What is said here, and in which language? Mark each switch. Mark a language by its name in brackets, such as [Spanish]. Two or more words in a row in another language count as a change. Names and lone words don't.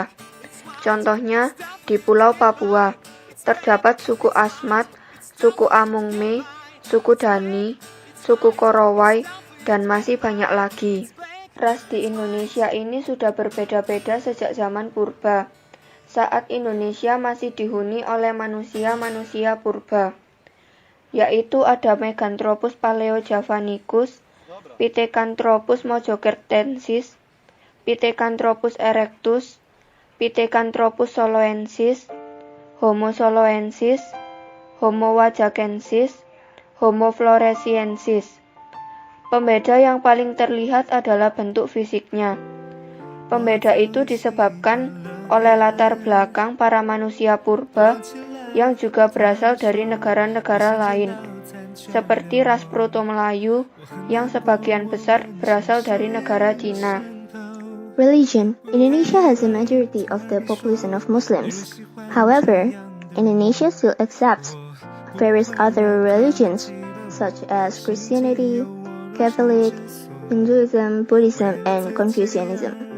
[Indonesian] Contohnya, di Pulau Papua, terdapat suku Asmat, suku Amungme, suku Dani, suku Korowai, dan masih banyak lagi. Ras di Indonesia ini sudah berbeda-beda sejak zaman purba, saat Indonesia masih dihuni oleh manusia-manusia purba, yaitu ada Meganthropus paleojavanicus, Pithecanthropus mojokertensis, Pithecanthropus erectus, Pithecanthropus soloensis, Homo soloensis, Homo wajakensis, Homo floresiensis. Pembeda yang paling terlihat adalah bentuk fisiknya. Pembeda itu disebabkan oleh latar belakang para manusia purba yang juga berasal dari negara-negara lain, seperti ras Proto-Melayu yang sebagian besar berasal dari negara Cina. [English] Religion. Indonesia has a majority of the population of Muslims. However, Indonesia still accepts various other religions such as Christianity, Catholic, Hinduism, Buddhism, and Confucianism.